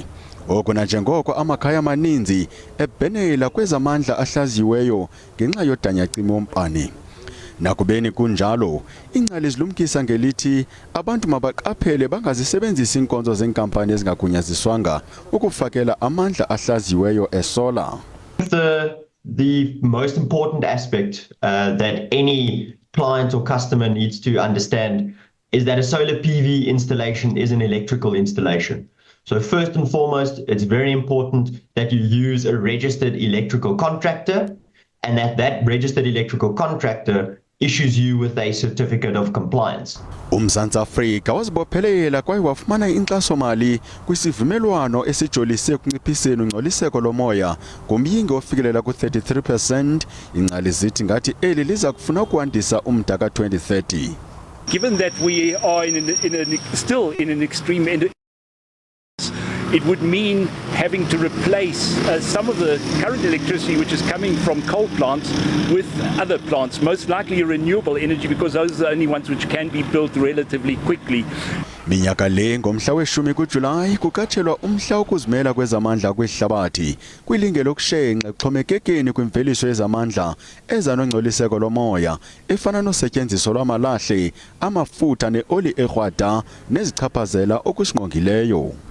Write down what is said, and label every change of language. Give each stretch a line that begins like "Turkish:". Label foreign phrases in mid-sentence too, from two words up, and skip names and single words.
Xhosa: Oko nanjengoko amakhaya amaninzi ebhenela kwezamandla ahlaziyiweyo ngenxa yodanyacimi wombane. Nakubeni kunjalo, ingcali zilumkisa ngelithi abantu mabaqaphele bangazisebenzisi inkonzo zenkampani ezingagunyaziswanga ukufakela amandla ahlaziyiweyo esolar.
English: The most important aspect that any client or customer needs to understand is that a solar PV installation is an electrical installation. So first and foremost, it's very important that you use a registered electrical contractor and that registered electrical contractor issues you with a certificate of compliance.
Xhosa: UMzantsi Afrika wazibophelela kwaye wafumana inkxaso-mali kwisivumelwano esijolise ekunciphiseni ungcoliseko lomoya ngomyinge ofikelela ku-33%. Ingcali zithi ngathi eli liza kufuna ukwandisa umda ka-2030.
English: Given that we are still in an extreme end, it would mean having to replace some of the current electricity which is coming from coal plants with other plants, most likely renewable energy, because those are the only ones which can be built relatively quickly.
Xhosa: Minyaka le ngomhla we-10 kuJulayi kukatshelwa umhla wokuzimela kwezamandla kwihlabathi kwilinge lokushenxa exhomekekeni kwimveliso yezamandla ezanongcoliseko lomoya efana nosetyenziso lwamalahle, amafutha neoli erhwada nezichaphazela okusingqongileyo.